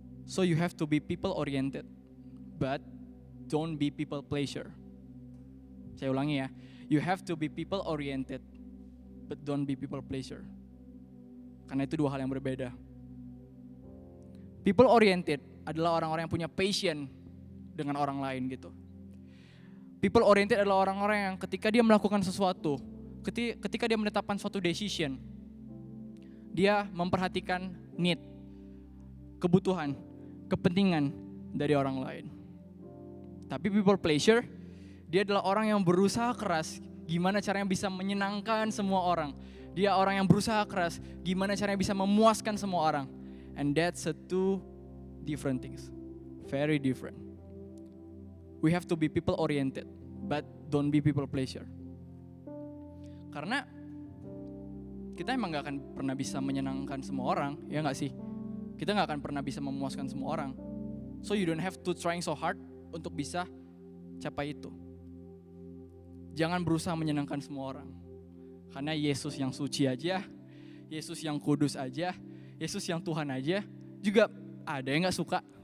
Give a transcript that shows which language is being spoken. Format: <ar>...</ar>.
<en>So you have to be people oriented, but don't be people pleasure.</en> <id>Saya ulangi ya.</id> <en>You have to be people oriented, but don't be people pleasure.</en> <id>Karena itu dua hal yang berbeda.</id> <en>People oriented</en> <id>adalah orang-orang yang punya passion dengan orang lain gitu.</id> <en>People oriented</en> <id>adalah orang-orang yang ketika dia melakukan sesuatu, ketika dia menetapkan suatu decision, dia memperhatikan need, kebutuhan, kepentingan dari orang lain. Tapi</id> <en>people pleasure,</en> <id>dia adalah orang yang berusaha keras gimana caranya bisa menyenangkan semua orang. Dia orang yang berusaha keras gimana caranya bisa memuaskan semua orang.</id> <en>And that's two different things. Very different. We have to be people oriented, but don't be people pleasure.</en> <id>Karena kita emang gak akan pernah bisa menyenangkan semua orang, ya gak sih? Kita gak akan pernah bisa memuaskan semua orang.</id> <en>So you don't have to trying so hard</en> <id>untuk bisa capai itu. Jangan berusaha menyenangkan semua orang. Karena Yesus yang suci aja, Yesus yang kudus aja, Yesus yang Tuhan aja, juga ada yang gak suka.</id>